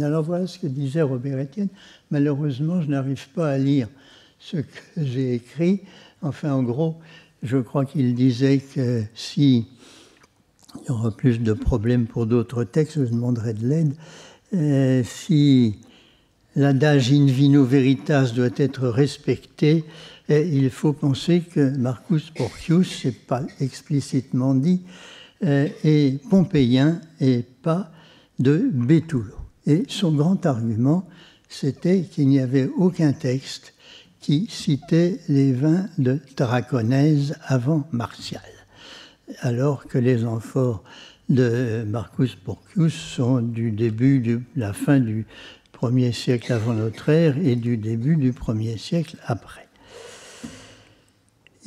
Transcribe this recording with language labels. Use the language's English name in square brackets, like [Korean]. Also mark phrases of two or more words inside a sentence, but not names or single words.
[French] Alors voilà ce que disait Robert Estienne. Malheureusement, je n'arrive pas à lire ce que j'ai écrit. Enfin, en gros, je crois qu'il disait que si il y aura plus de problèmes pour d'autres textes, je demanderai de l'aide. Si l'adage [Latin] in vino veritas [French] doit être respecté, il faut penser que Marcus Porcius, ce n'est pas explicitement dit, est pompéien et pas de Béthulo. Et son grand argument, c'était qu'il n'y avait aucun texte qui citait les vins de Tarraconèse avant Martial, alors que les amphores de Marcus Porcius sont du début de la fin du 1er siècle avant notre ère et du début du 1er siècle après.